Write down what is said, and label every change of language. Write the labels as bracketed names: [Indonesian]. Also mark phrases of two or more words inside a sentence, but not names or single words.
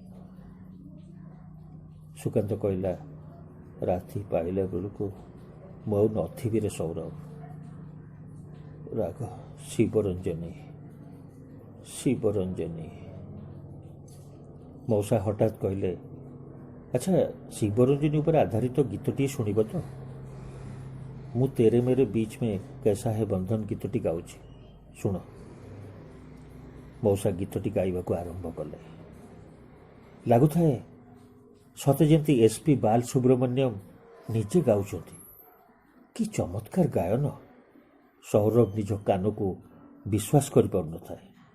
[Odia] ସୁକାନ୍ତ କହିଲା, ରାତି ପାଇଲା ବେଳକୁ ମୁଁ ଆଉ ନଥିବି ରେ ସୌରଭ। ରାଗ ଶିବରଞ୍ଜନୀ ଶିବରଞ୍ଜନୀ। ମଉସା ହଠାତ୍ କହିଲେ, ଆଚ୍ଛା ଶିବରଞ୍ଜନୀ ଉପରେ ଆଧାରିତ ଗୀତଟିଏ ଶୁଣିବ ତ? ମୁଁ ତେରେ ମେରେ ବିଚ୍ ମେ कैसा है बंधन ଗୀତଟି ଗାଉଛି, ଶୁଣ। ମଉସା ଗୀତଟି ଗାଇବାକୁ ଆରମ୍ଭ କଲେ। ଲାଗୁଥାଏ ସତେ ଯେମିତି SP ବାଲସୁବ୍ରମଣ୍ୟମ ନିଜେ ଗାଉଛନ୍ତି। କି ଚମତ୍କାର ଗାୟନ! ସୌରଭ ନିଜ କାନକୁ ବିଶ୍ୱାସ କରିପାରୁନଥାଏ।